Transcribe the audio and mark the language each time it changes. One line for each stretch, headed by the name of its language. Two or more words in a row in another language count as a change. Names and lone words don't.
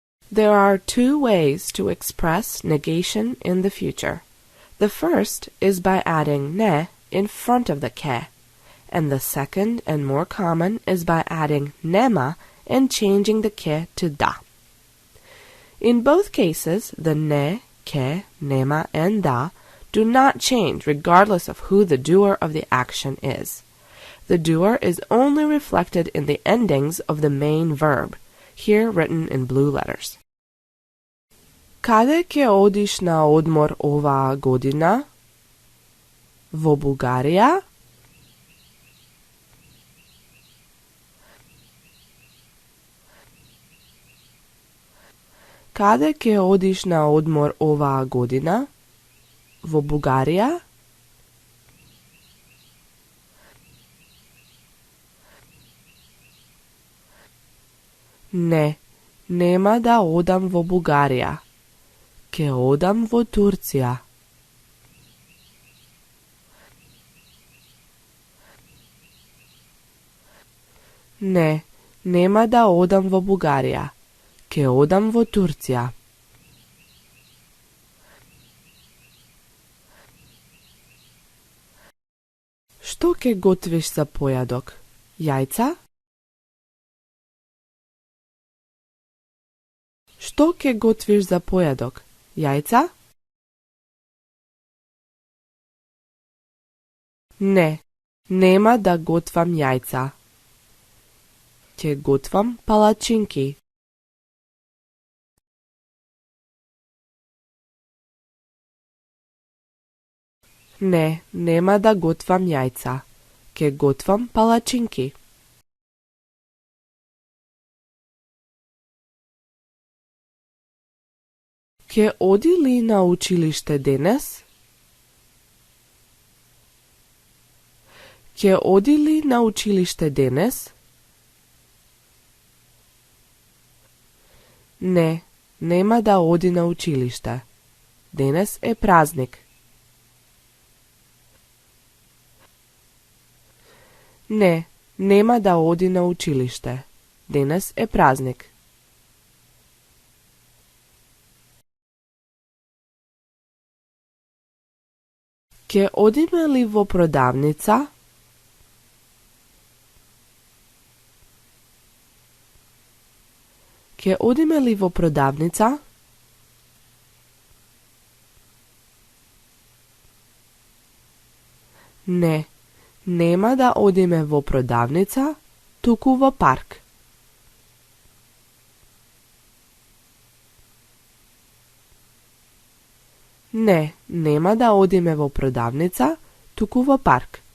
English: There are two ways to express negation in the future. The first is by adding ne in front of the ke, and the second and more common is by adding nema and changing the ke to da. In both cases, the
Macedonian: не, ќе, нема,
English: and da do not change regardless of who the doer of the action is. The doer is only reflected in the endings of the main verb, here written in blue letters.
Macedonian: Каде ќе одиш на одмор ова година? Во Бугарија? Каде ќе одиш на одмор ова година? Во Бугарија? Не, нема да одам во Бугарија. Ќе одам во Турција. Не, нема да одам во Бугарија. Ќе одам во Турција. Што ќе готвиш за појадок? Јајца? Што ќе готвиш за појадок? Јајца? Не, нема да готвам јајца. Ќе готвам палачинки. Не, нема да готвам јајца. Ќе готвам палачинки. Ќе оди ли на училиште денес? Ќе оди ли на училиште денес? Не, нема да оди на училиште. Денес е празник. Не, нема да оди на училиште. Денес е празник. Ќе одиме ли во продавница? Ќе одиме ли во продавница? Не, нема да одиме во продавница, туку во парк. Не, нема да одиме во продавница, туку во парк.